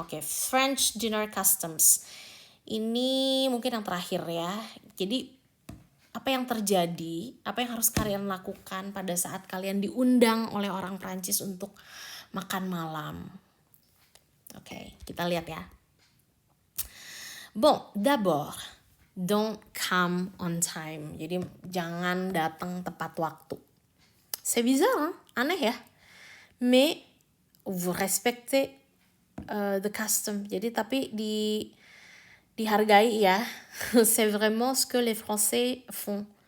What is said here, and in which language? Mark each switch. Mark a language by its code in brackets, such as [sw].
[en] Oke, French Dinner Customs. [id] Ini mungkin yang terakhir ya. Jadi apa yang terjadi, apa yang harus kalian lakukan pada saat kalian diundang oleh orang Prancis untuk makan malam. Oke, kita lihat ya. [fr] Bon, d'abord, [en] don't come on time. [id] Jadi jangan datang tepat waktu. [fr] C'est bizarre, hein? [id] Aneh ya. [fr] Mais vous respectez [en] the custom. [id] Jadi tapi dihargai ya. [fr] C'est vraiment ce que les Français font.